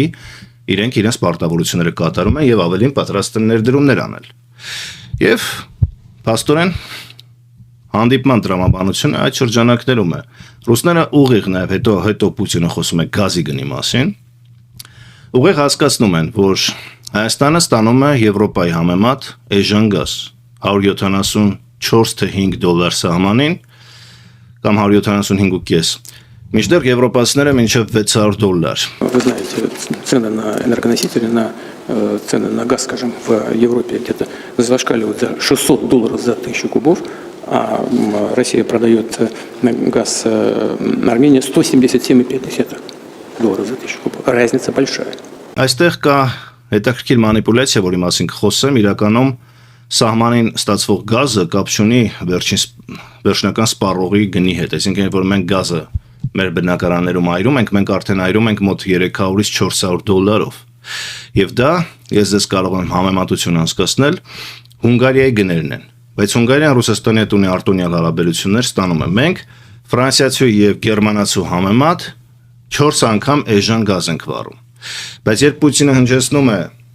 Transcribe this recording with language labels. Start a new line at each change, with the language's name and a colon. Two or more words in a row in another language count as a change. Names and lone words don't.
Armenian: իրենք իրենց պարտավորությունները կատարում են եւ ավելին պատրաստ են ներդրումներ անել։ Եվ փաստորեն հանդիպման տրամաբանությունը այդ շրջանակներում է։ Ռուսները ուղիղ նաեւ հետո Պուտինը խոսում է գազի գնի մասին, ուղիղ հասկացնում են, որ Հայաստանը ստանում է Եվրոպայի համեմատ էժան գազ 174 թե 5 դոլար սահմանին կամ 175.5, մինչդեռ եվրոպացիները մինչև 600 դոլար։
Russian: Вы знаете, цены на энергоносители, цены на газ, скажем, в Европе где-то зашкаливают за $600 за 1000 кубов, а Россия продает газ Армении $177.5 за 1000 кубов. Разница большая.
Armenian: Այստեղ կա հետաքրքիր մանիպուլյացիա, որի մասին կխոսեմ, իրականում սահմանին ստացվող գազը կապ չունի վերջնական սպառողի գնի հետ, այսինքն որ մենք գազը մեր բնակարաններում այրում ենք, մենք արդեն այրում ենք մոտ 300-ից 400 դոլարով։ Եվ դա, ես ձեզ կարող եմ համեմատություն անցկացնել, Հունգարիայի գներն են, բայց Հունգարիան Ռուսաստանի հետ ունի արտոնյալ հարաբերություններ, ստանում է մենք ֆրանսիացու եւ գերմանացու համեմատ 4 անգամ էժան գազ ենք վառում։ Բայց երբ Պուտինը հնչեցնում է